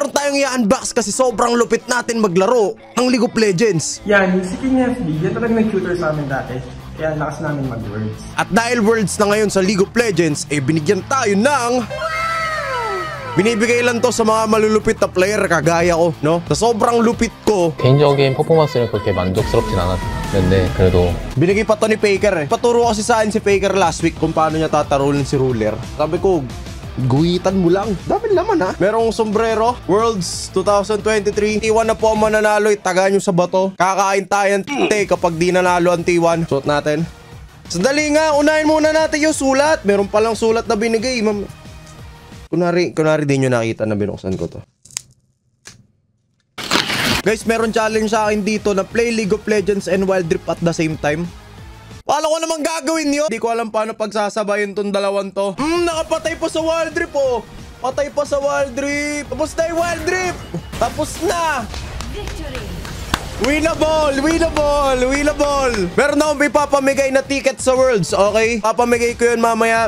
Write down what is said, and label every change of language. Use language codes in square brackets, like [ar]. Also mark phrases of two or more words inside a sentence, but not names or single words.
[tl] tayong i-unbox kasi sobrang lupit natin maglaro ng League of Legends. Yan, si King FB, yan talagang nag-tutor sa amin dati. Kaya lakas namin mag-words. At dahil words na ngayon sa League of Legends, eh binigyan tayo ng... binibigay lang to sa mga malulupit na player kagaya ko, no? Sa sobrang lupit ko. [ko] 개인적인 퍼포먼스는 그렇게 만족스럽진 않았는데 그래도 [tl] Binigay pa to ni Faker eh. Paturo kasi sa akin si Faker [en] last week [tl] kung paano niya tatarulin si Ruler. Sabi ko, guhitan mo lang. Dapat naman ha. Merong sombrero. Worlds 2023. T1 na po ang mananalo. Itaga nyo sa bato. Kakain tayo ng kapag di nanalo ang T1. Suot natin. Sandali nga. Unahin muna natin yung sulat. Meron palang sulat na binigay. Kunwari di nyo nakita na binuksan ko to. Guys, meron challenge sa akin dito na [en] play League of Legends and Wild Rift at the same time. [tl] Paano ko naman gagawin yun? Di ko alam paano pagsasabayin tong dalawang to. Nakapatay pa sa Wild Rift oh. Patay pa sa Wild Rift. Tapos na yung Wild Rift. Tapos na. [en] Winnable! Winnable! Winnable! [tl] Meron akong ipapamigay na ticket sa Worlds, okay? Papamigay ko yun mamaya.